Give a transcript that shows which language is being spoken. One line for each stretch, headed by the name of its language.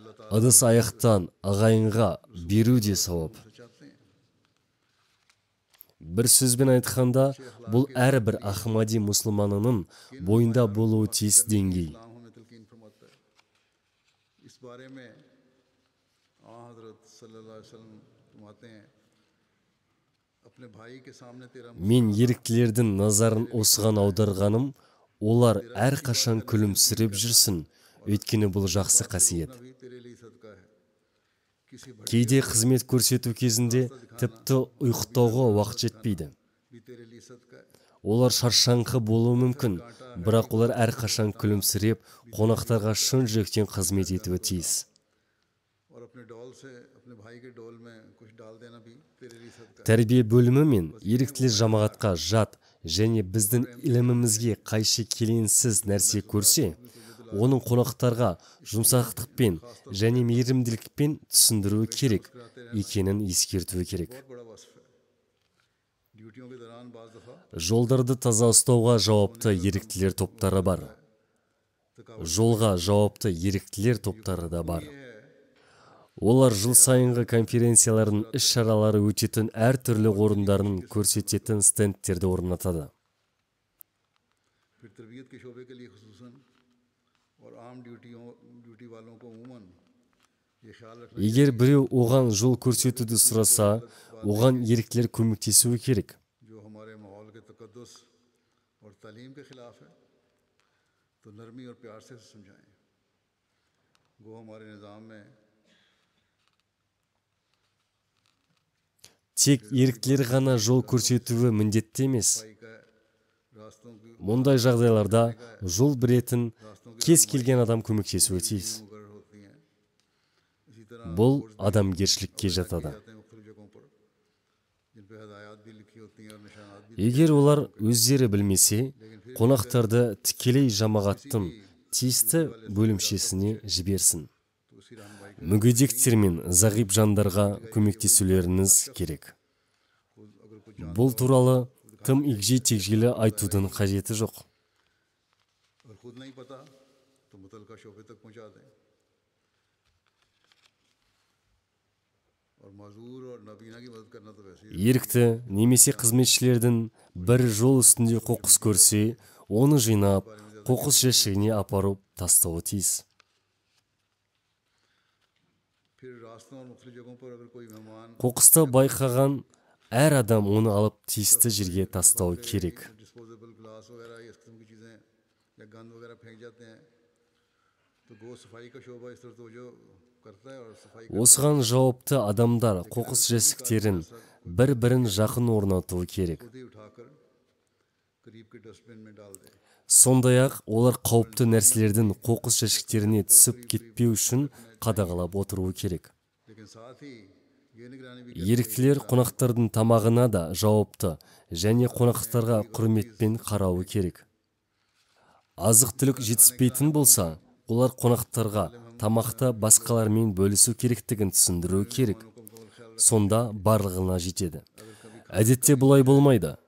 Kazakh: ыдыс аяқтан ағайынға беру де сауап.
Hindi: चाहते हैं।
Kazakh: Бір сөзбен айтқанда, бұл әрбір Ахмади мұсылманының бойында болуы тиіс деңгей.
Hindi: इस्लाम हमें तलकीन फरमाता है। इस बारे में हज़रत सल्लल्लाहु अलैहि वसल्लम फरमाते हैं, अपने भाई के सामने तेरा
Kazakh: Мен еріктілердің назарын осыған аударғаным, олар әрқашан күлімсіреп жүрсін, өйткені бұл жақсы қасиет.
Hindi: भी तेरे लिए सदका है। किसी भटके
Kazakh: Кейде қызмет көрсету кезінде тіпті ұйықтауға уақыт жетпейді.
Hindi: भी तेरे लिए सदका है।
Kazakh: Олар шаршаңқы болуы мүмкін, бірақ олар әрқашан күлімсіреп, қонақтарға шын жүректен қызмет етуі тиіс.
Hindi: और अपने डोल से अपने भाई के डोल में कुछ डाल देना भी तेरे लिए सदका है।
Kazakh: Тәрбие бөлімі мен еріктілер жамағатқа жат және біздің ілімімізге қайшы келеңсіз нәрсе көрсе, оның қонақтарға жұмсақтықпен және мейірімділікпен түсіндіруі керек екенін ескертуі керек.
Hindi: बहुत बड़ा वस्फ है। ड्यूटियों के दौरान बाज दफ़ा
Kazakh: Жолдарды таза ұстауға жауапты еріктілер топтары бар. Жолға жауапты еріктілер топтары да бар. Олар жыл сайынғы конференциялардың іс-шаралары өтетін әртүрлі орындарын көрсететін стендтерді орнатады.
Hindi: फिर तरबियत के शोबे के लिए खुसूसन और आम ड्यूटी वालों को उमूमन ये ख्याल रखना
Kazakh: Егер біреу оған жол көрсетуді сұраса, оған еріктілер көмектесуі керек.
Hindi: जो हमारे माहौल के तकद्दुस और तालीम के खिलाफ है तो नरमी और प्यार से समझाएं। वो हमारे निज़ाम में
Kazakh: Тек еріктілер ғана жол көрсетуі міндетті емес.
Hindi: भाई का रास्तों की
Kazakh: Мұндай жағдайларда жол білетін кез келген адам көмектесуі тиіс.
Hindi: मुकर्रर होती हैं। इसी तरह
Kazakh: Бұл адамгершілікке жатады.
Hindi: जाते हैं मुख्तलिफ जगहों पर जिन पर हदायत भी लिखी होती हैं और निशानात भी।
Kazakh: Егер олар өздері білмесе, қонақтарды тікелей жамағаттың тиісті бөлімшесіне жіберсін.
Hindi: तो उसी रहनुमाई
Kazakh: Мүгедектер мен зағип жандарға көмектесулеріңіз керек. Бұл туралы тым егжей-тегжейлі айтудың қажеті жоқ.
Hindi: और खुद नहीं पता तो मुतलका शोबे तक पहुंचा दें। और माजूर और नाबीना की मदद करना तो वैसे ही
Kazakh: Ерікті немесе қызметшілердің бір жол үстінде қоқыс көрсе, оны жинап, қоқыс жәшігіне апарып тастауы тиіс.
Hindi: फिर रास्तों और मुख्तलिफ जगहों पर अगर कोई मेहमान
Kazakh: Қоқысты байқаған әр адам оны алып тиісті жерге тастауы керек.
Hindi: डिस्पोजेबल ग्लास वगैरह इस किस्म की चीज़ें या गंद वगैरह फेंक जाते हैं तो गो सफाई का शोबा इस तरह तवज्जो करता है और सफाई
Kazakh: Осыған жауапты адамдар қоқыс жәшіктерін бір-бірін жақын орнатуы керек.
Hindi: खुद ही उठाकर करीब के डस्टबिन में डाल दें।
Kazakh: Сондай-ақ олар қауіпті нәрселердің қоқыс жәшіктеріне түсіп кетпеу үшін қадағалап отыруы керек.
Hindi: लेकिन साथ ही ये निगरानी भी
Kazakh: Еріктілер қонақтардың тамағына да жауапты және қонақтарға құрметпен қарауы керек. Азық-түлік жетіспейтін болса, олар қонақтарға тамақты басқалармен бөлісу керектігін түсіндіруі керек. Сонда барлығына жетеді. Әдетте бұлай болмайды.